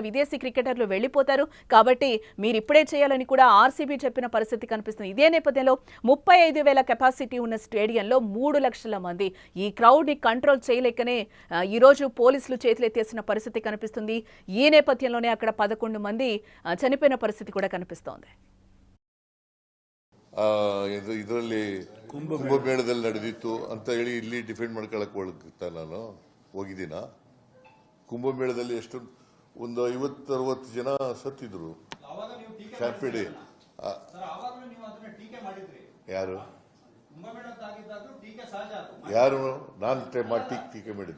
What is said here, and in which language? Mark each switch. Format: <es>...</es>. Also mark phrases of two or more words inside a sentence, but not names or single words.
<te>విదేశీ క్రికెటర్లు వెళ్లిపోతారు కాబట్టి మీరు ఇప్పుడే చేయాలని కూడా ఆర్సీబీ చెప్పిన పరిస్థితి కనిపిస్తుంది. ఇదే నేపథ్యంలో 35,000 కెపాసిటీ ఉన్న స్టేడియంలో 3 లక్షల మంది ఈ క్రౌడ్ ని కంట్రోల్ చేయలేక ఈ రోజు పోలీసులు చేతులెత్తేసిన పరిస్థితి కనిపిస్తుంది. ఈ నేపథ్యంలోనే అక్కడ 11 మంది చనిపోయిన పరిస్థితి కూడా కనిపిస్తోంది.</te> <kn>ಇದರಲ್ಲಿ ಕುಂಭಮೇಳದಲ್ಲಿ ನಡೆದಿತ್ತು ಅಂತ ಹೇಳಿ ಇಲ್ಲಿ ಡಿಫೆಂಡ್ ಮಾಡ್ಕೊಳಕ್ ನಾನು ಹೋಗಿದ್ದೀನ. ಕುಂಭಮೇಳದಲ್ಲಿ ಎಷ್ಟು ಒಂದು 50-60 ಜನ ಸತ್ತಿದ್ರು. ಶಾಂಪಿಡಿ ಯಾರು ಯಾರು ನಾನು ಟೀಕೆ ಮಾಡಿದ್ನ?</kn>